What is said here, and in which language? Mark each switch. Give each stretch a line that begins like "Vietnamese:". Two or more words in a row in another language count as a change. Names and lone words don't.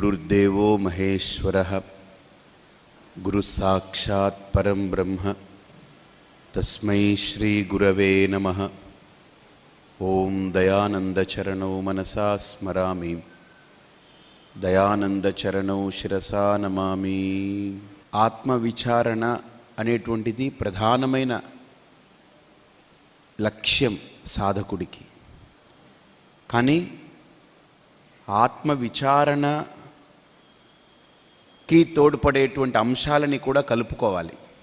Sanskrit: गुरुर्देवो महेश्वरः गुरुसाक्षात् परं ब्रह्म तस्मै श्री गुरवे नमः। ओं दयानंदचरणौ मनसा स्मरामि, दयानंदचरणौ शिरसा नमामि।
Telugu: ఆత్మవిచారణ అనేటువంటిది ప్రధానమైన లక్ష్యం సాధకుడికి. కానీ ఆత్మవిచారణకి తోడ్పడేటువంటి అంశాలని కూడా కలుపుకోవాలి.